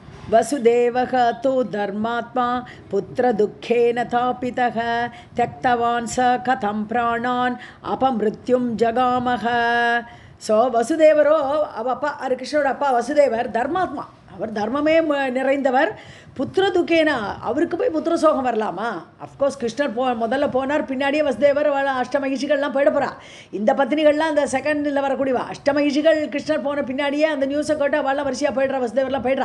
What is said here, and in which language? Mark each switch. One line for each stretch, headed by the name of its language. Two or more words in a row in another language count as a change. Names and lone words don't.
Sanskrit: वसुदेवः तु धर्मात्मा पुत्रदुःखेन तापितः त्यक्तवान् स कथं प्राणान् अपमृत्युं जगामः.
Tamil: ஸோ வசுதேவரோ அப்பா கிருஷ்ணரோட அப்பா வசுதேவர் தர்மாத்மா, அவர் தர்மமே நிறைந்தவர்.
Sanskrit: पुत्र दुःखेन,
Tamil: அவருக்கு போய் புத்திர சோகம் வரலாமா? அஃப்கோர்ஸ் கிருஷ்ணர் முதல்ல போனார், பின்னாடியே வசுதேவர் அஷ்டமகிஷிகள்லாம் போயிட போகிறா. இந்த பத்தினிகள்லாம் அந்த செகண்டில் வரக்கூடியவா. அஷ்டமகிஷிகள் கிருஷ்ணர் போன பின்னாடியே அந்த நியூஸை கேட்டு அவள்லாம் வரிசையாக போய்ட்றா, வசுதேவர்லாம் போய்ட்றா.